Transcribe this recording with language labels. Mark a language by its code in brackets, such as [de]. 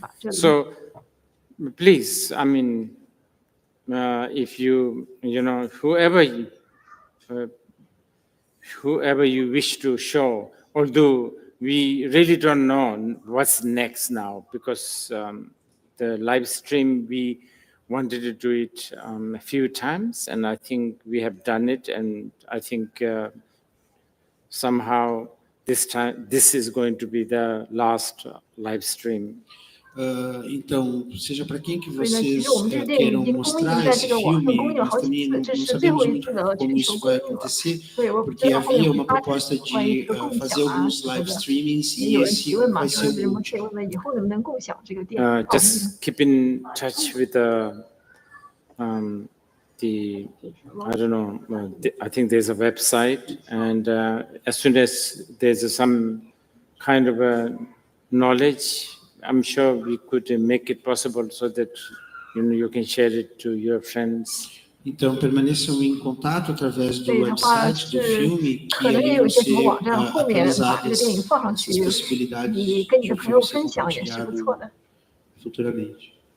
[en] So, please, I mean, if whoever you wish to show, although we really don't know what's next now, because the live stream, we wanted to do it a few times, and I think we have done it, and I think somehow this time, this is going to be the last live stream. [pt] Então, seja para quem que vocês queiram mostrar esse filme, nós também não sabemos muito como isso vai acontecer, porque havia uma proposta de fazer alguns live streamings e esse vai ser o último. [en] Just keep in touch with the I don't know, I think there's a website, and as soon as there's some kind of a knowledge, I'm sure we could make it possible so that you can share it to your friends. [pt] Então, permaneçam em contato através do website do filme, que aí vão ser atualizadas essas possibilidades de o filme ser compartilhado futuramente.